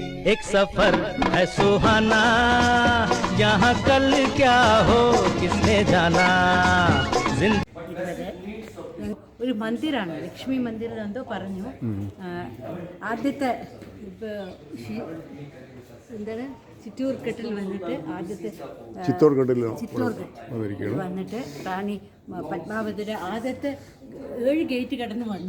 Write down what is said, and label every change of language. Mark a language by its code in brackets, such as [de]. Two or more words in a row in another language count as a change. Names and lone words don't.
[hi] एक सफर है सुहाना, यहाँ कल क्या हो किसने जाना. [ml] ഒരു മന്ദിരാണ്, ലക്ഷ്മി മന്ദിരം എന്തോ പറഞ്ഞു. ആദ്യത്തെ എന്താണ് ചിറ്റൂർഘട്ടിൽ വന്നിട്ട് ആദ്യത്തെ ചിത്തോർഘട്ടിൽ വന്നിട്ട് റാണി പത്മാവതിയുടെ ആദ്യത്തെ 7 ഗേറ്റ് കടന്ന് വന്നു.